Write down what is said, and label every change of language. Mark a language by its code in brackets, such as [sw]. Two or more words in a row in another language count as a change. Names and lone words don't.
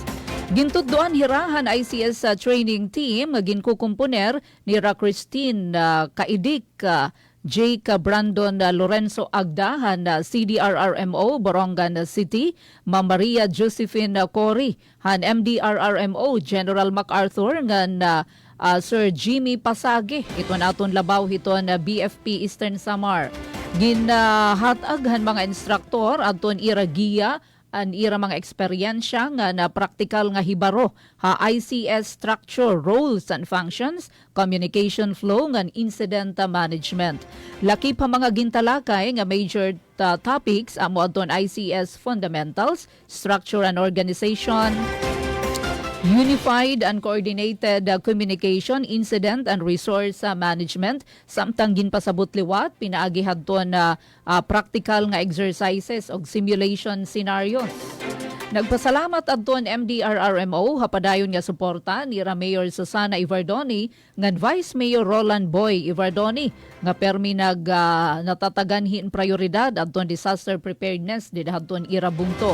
[war] Gintuddoan hirahan ICS training team nga ginkukumponer ni Christine Kaidik, Jake Brandon Lorenzo Agdahan CDRRMO Borongan City, Ma'am Maria Josephine Cory han MDRRMO General MacArthur ngan Sir Jimmy Pasage ito naton labaw hiton BFP Eastern Samar. Ginhatag han mga instruktor adton iragiya an ira mga eksperyensya nga na praktikal nga hibaro ha [en] ICS structure, roles and functions, communication flow [war] nga [en] incident management. [war] Laki pa mga gintalakay nga major topics amo adton [en] ICS fundamentals, structure and organization, unified and coordinated communication, incident and resource management, [war] samtang ginpasabot liwat pinaagi hadton na practical nga exercises og [en] simulation scenarios. [war] Nagpasalamat adton MDRRMO hapadayon nga suporta ni Mayor Susana Ivardoni ngan Vice Mayor Roland Boy Ivardoni nga permi natataganhin prioridad adton [en] disaster preparedness [war] didahadton ira bungto.